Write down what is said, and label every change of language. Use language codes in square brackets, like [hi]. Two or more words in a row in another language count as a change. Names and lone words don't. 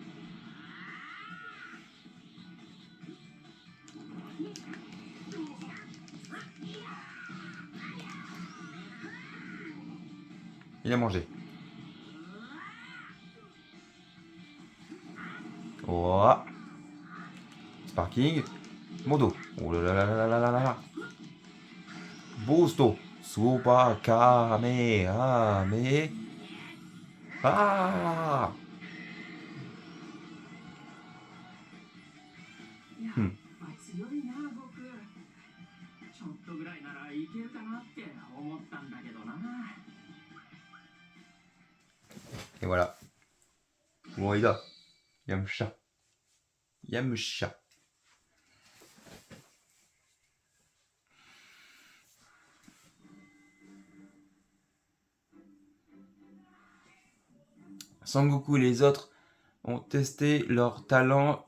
[fr] Il a mangé. Voilà. Sparking. Modo. Oh là là là là là là là là. Boosto. Super Kamehameha. Ah! [ja] やっぱ強いな僕。ちょっとぐらいならいけるかなって思ったんだけどな。 [fr] Et voilà. Bon, Ida. Yamcha. Yamcha. Sangoku et les autres ont testé leur talent.